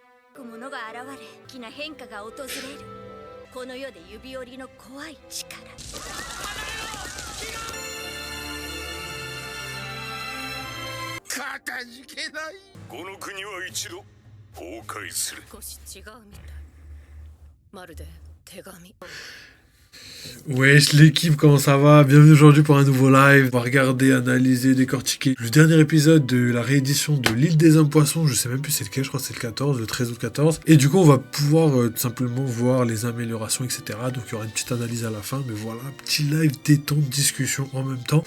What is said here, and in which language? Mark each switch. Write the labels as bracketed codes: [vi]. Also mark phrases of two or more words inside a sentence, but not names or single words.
[ja] ものが現れ、大きな変化が訪れる。この世で指折りの怖い力。かたじけない。この国は一度崩壊する。少し違うみたい。まるで手紙。 [fr] Wesh l'équipe, comment ça va? Bienvenue aujourd'hui pour un nouveau live. On va regarder, analyser, décortiquer le dernier épisode de la réédition de l'île des hommes poissons. Je sais même plus c'est lequel, je crois que c'est le 14, le 13 ou le 14. Et du coup on va pouvoir tout simplement voir les améliorations, etc. Donc il y aura une petite analyse à la fin. Mais voilà, un petit live détente, discussion en même temps.